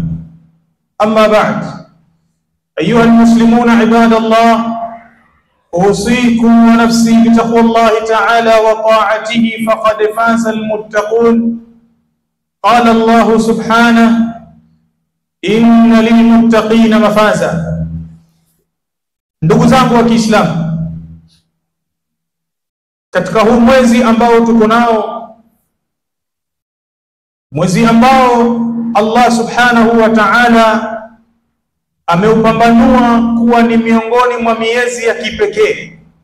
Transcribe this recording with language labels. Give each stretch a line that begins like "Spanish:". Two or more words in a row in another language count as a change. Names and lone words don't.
Arabic: أما بعد، أيها المسلمون عباد الله، أوصيكم ونفسي بتقوى الله تعالى وطاعته فقد فاز المتقون. قال الله سبحانه: إن للمتقين مفازا.
Swahili: Ndugu zangu wa Kiislamu, katika huu mwezi ambao tuko nao, mwezi ambao Allah
Arabic: سبحانه وتعالى
Swahili: ameupambanua kuwa ni miongoni mwa miezi ya kipekee